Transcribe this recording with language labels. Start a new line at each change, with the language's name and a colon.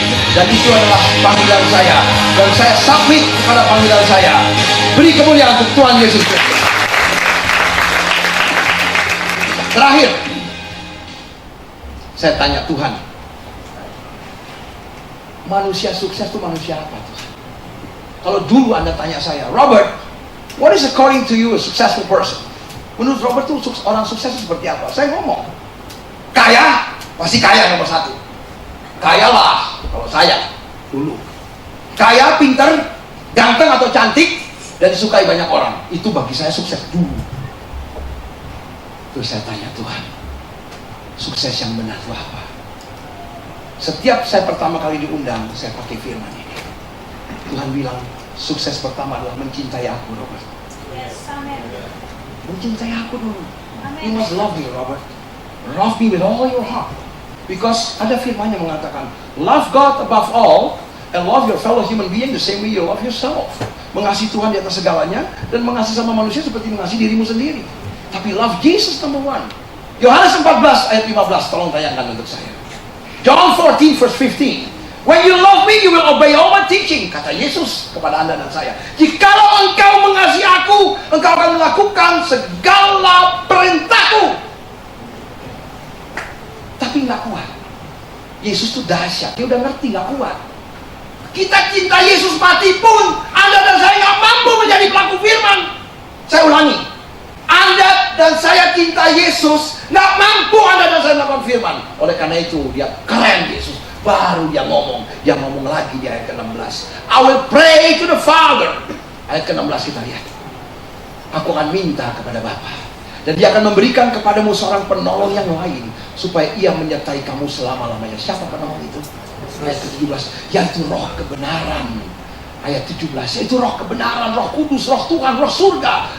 Indonesian: Dan itu adalah panggilan saya. Dan saya submit kepada panggilan saya. Beri kemuliaan untuk Tuhan Yesus Kristus. Terakhir, saya tanya Tuhan, manusia sukses itu manusia apa Tuhan? Kalau dulu Anda tanya saya,
English: Robert, what is according to you a successful person?
Indonesian: Menurut Robert itu orang sukses itu seperti apa? Saya ngomong, kaya, pasti kaya nomor satu. Kaya lah, kalau saya dulu. Kaya, pinter, ganteng atau cantik, dan disukai banyak orang. Itu bagi saya sukses dulu. Terus saya tanya Tuhan, sukses yang benar itu apa? Setiap saya pertama kali diundang, saya pakai firman ini. Tuhan bilang, sukses pertama adalah mencintai aku, Robert.
English: Yes, amen.
Indonesian: Mencintai aku dulu. Amen.
English: You must love me, Robert. Love me with all your heart. Because
Indonesian: ada firman yang mengatakan,
English: love God above all, and love your fellow human being the same way you love yourself.
Indonesian: Mengasihi Tuhan di atas segalanya, dan mengasihi sama manusia seperti mengasihi dirimu sendiri.
English: Tapi love Jesus number one.
Indonesian: Yohanes 14 ayat 15, tolong tayangkan untuk saya.
English: John 14 verse 15. When you love me, you will obey all my teaching.
Indonesian: Kata Yesus kepada Anda dan saya. Jikalau engkau mengasihi aku, engkau akan melakukan segala perintahku. Tapi nggak kuat. Yesus itu dahsyat. Dia udah ngerti, nggak kuat. Kita cinta Yesus mati pun, Anda dan saya nggak mampu menjadi pelaku firman. Saya ulangi. Anda dan saya cinta Yesus, nggak mampu Anda dan saya melakukan firman. Oleh karena itu, dia keren Yesus. Baru dia ngomong lagi di ayat ke-16.
English: I will pray to the Father.
Indonesian: Ayat ke-16 kita lihat. Aku akan minta kepada Bapa, dan dia akan memberikan kepadamu seorang penolong yang lain, supaya ia menyertai kamu selama-lamanya. Siapa penolong itu? Ayat ke-17, yaitu roh kebenaran. Ayat 17, yaitu roh kebenaran, roh kudus, roh Tuhan, roh surga.